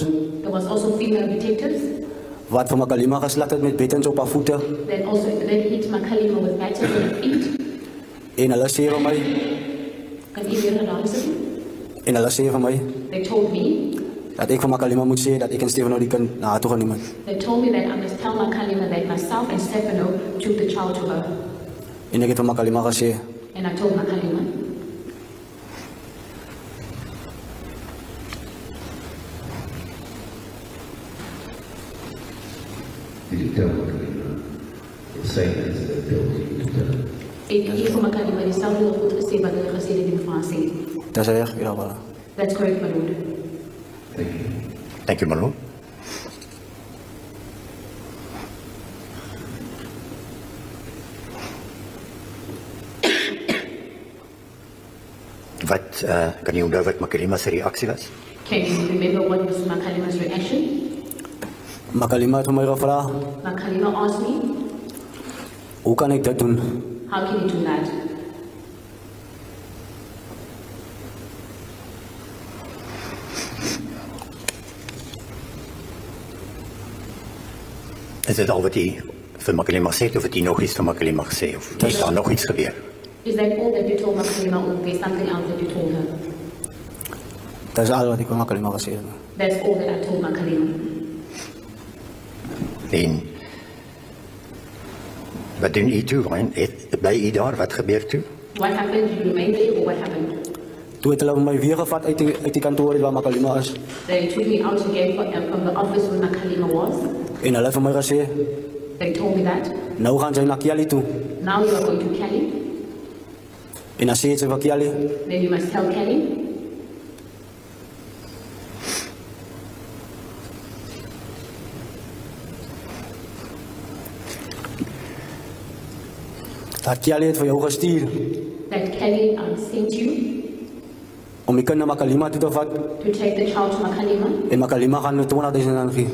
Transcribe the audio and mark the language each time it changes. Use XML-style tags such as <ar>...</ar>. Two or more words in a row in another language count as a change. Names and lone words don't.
<en>There was also female detectives</en> <af>wat vir Makalima geslat het met bettens op haar voete.</af> <en>that hit Makalima with batons on her feet.</en> <af>En hulle sê vir my,</af> <en>Can you hear her answer?</en> <af>en hulle sê vir my,</af> <en>They told me,</en> <af>dat ek vir Makalima moet sê dat ek en Stefano die kind na haar toe geneem het.</af> <en>they told me that I must tell Makalima that myself and Stefano took the child to her.</en> <af>En ek het vir Makalima gesê,</af> <en>And I told Makalima, Did you tell Makalima the same as they told you to tell?</en> <af>ek het vir Makalima dieselfde goed gesê wat hulle gesê het in die vraag sê. dat is reg, ja, voilà.</af> <en>That's correct, my lord. Thank you. Thank you, my lord.</en> <af>Wat kan jy onthou wat Makalima se reaksie was?</af> <en>Can you remember what was Makalima's reaction?</en> <af>Makalima het vir my gevra,</af> <en>Makalima asked me,</en> <af>hoe kan ek dit doen?</af> <en>how can you do that?</en> <af>Is dit al wat jy vir Makalima sê of het jy nog iets vir Makalima gesê of is daar nog iets gebeur?</af> <en>Is that all that you told Makalima or there's something else that you told her?</en> <af>Dat is al wat ek vir Makalima gesê het.</af> <en>That's all that I told Makalima.</en> <af>En wat doen jy toe? Bly jy daar? Wat gebeur toe?</af> <en>What happened? You remained there or what happened?</en> <af>Toe het hulle my weer gevat uit die kantoor waar Makalima is.</af> <en>They took me out again from the office where Makalima was.</en> <af>En hulle het vir my gesê,</af> <en>They told me that.</en> <af>nou gaan sy na Kiali toe.</af> <en>Now you are going to Kelly.</en> <af>En dan sê sy vir Kiali,</af> <en>Then you must tell Kelly.</en> <af>dat Kiali het vir jou gestuur</af> <en>That Kelly sent you</en> <af>om die kind na Makalima toe te vat</af> <en>to take the child to Makalima.</en> <af>en Makalima gaan 20.000 rand gee.</af>